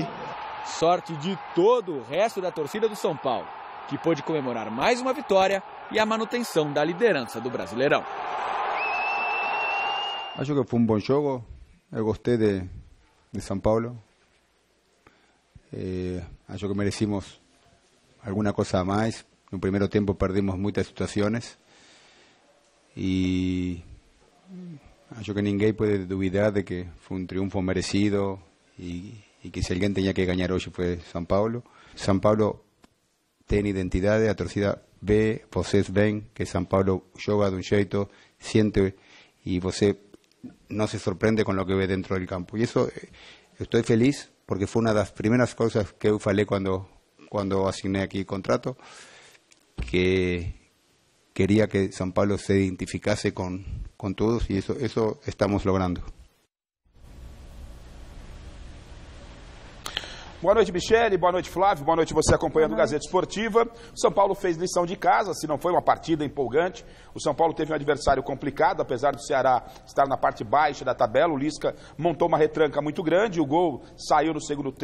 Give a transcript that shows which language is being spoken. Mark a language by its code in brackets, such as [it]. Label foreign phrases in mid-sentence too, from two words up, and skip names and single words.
[pt] Sorte de todo o resto da torcida do São Paulo, que pôde comemorar mais uma vitória e a manutenção da liderança do Brasileirão. Acho que foi um bom jogo. Eu gostei de São Paulo. Acho que [es] merecimos alguna cosa más. En el primer tiempo perdimos muchas situaciones y [pt] acho que ninguém [es] puede dudar de que fue un triunfo merecido y que si alguien tenía que ganar hoy fue São Paulo. São Paulo tiene identidad, [pt] a torcida [es] ve, vocês ven que São Paulo joga de un jeito, siente y você no se sorprende con lo que ve dentro del campo. Y eso estoy feliz porque fue una de las primeras cosas que [pt] eu falei [es] cuando asigné aquí el contrato, que quería que São Paulo se identificase con todos y eso estamos logrando. [pt] Boa noite, Michele. Boa noite, Flávio. Boa noite, você acompanhando o Gazeta Esportiva. O São Paulo fez lição de casa, se não foi uma partida empolgante. O São Paulo teve um adversário complicado, apesar do Ceará estar na parte baixa da tabela. O Lisca montou uma retranca muito grande, o gol saiu no segundo tempo.